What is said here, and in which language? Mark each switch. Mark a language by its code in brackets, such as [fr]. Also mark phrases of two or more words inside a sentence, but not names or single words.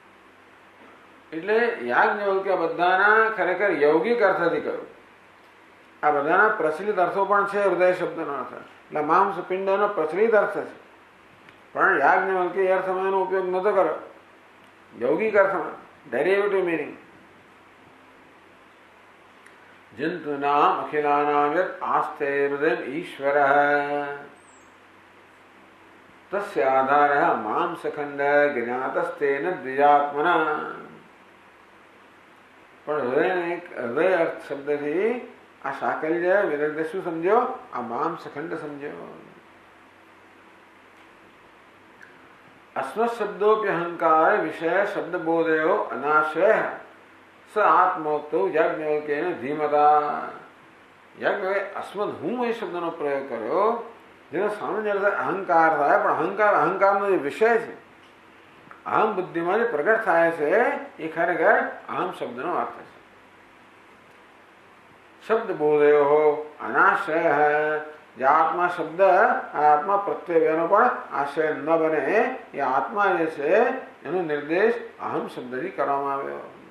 [gu] એટલે યાજ્ઞવલ્ક્ય બધાના ખરેખર યૌગિક અર્થથી કહ્યું. આ બધાના પ્રચલિત અર્થો પણ છે હૃદય શબ્દનો અર્થ. એટલે માંસ પિંડનો પ્રચલિત અર્થ છે, પણ યાજ્ઞવલ્કે એ અર્થમાં એનો ઉપયોગ નતો કર્યો. યૌગિક અર્થમાં [en] derivative meaning [sa] जंतूनाम अखिलानाम यत् आस्ते हृदय ईश्वर तस्य आधारः मांसखंड ज्ञातस्तेन द्विजात्मना. [gu] પણ હૃદય અર્થ શબ્દથી આ સાકલ્ય વિદગ્ધ શું સમજો? આ માંસખંડ સમજો. [sa] अस्मत् शब्दोपि अहंकार विषय शब्द बोधयो अनाश्रय स आत्मोक्तो याज्ञवल्क्येन धीमता. [gu] याज्ञवल्क्य अस्मत् હું એ શબ્દનો પ્રયોગ કર્યો, જેનો સામાન્ય અર્થ અહંકાર થાય, પણ અહંકારનો જે વિષય છે, અહમ બુદ્ધિમાં જે પ્રગટ થાય છે, એ ખરેખર અહમ શબ્દનો અર્થ છે. [sa] शब्द बोधयो अनाश्रय, [gu] જે આત્મા શબ્દ આત્મા પ્રત્યયનો પણ આશ્રય ન બને, એ આત્મા જે છે એનો નિર્દેશ અહમ શબ્દથી કરવામાં આવ્યો.